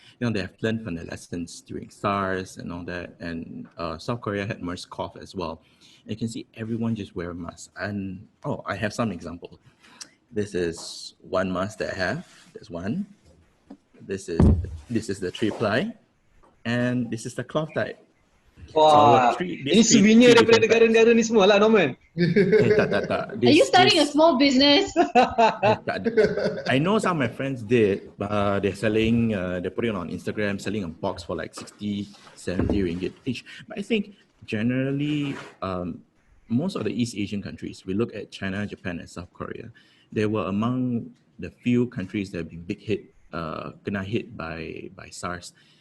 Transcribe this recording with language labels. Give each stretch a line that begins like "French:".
English: They have learned from their lessons during SARS and all that, and South Korea had MERS-CoV as well. You can see everyone just wear a mask. And I have some example. This is one mask that I have. There's one. This is the 3-ply, and this is the cloth type.
Malay: Wah, ini souvenir daripada negara-negara ni semua lah, Norman. Tak.
English: Are you starting a small business? I know some of my friends did, but they're selling, they're putting it on Instagram, selling a box for like 60, 70 ringgit each. But I think generally, most of the East Asian countries, we look at China, Japan, and South Korea, they were among the few countries that have been kena hit by SARS.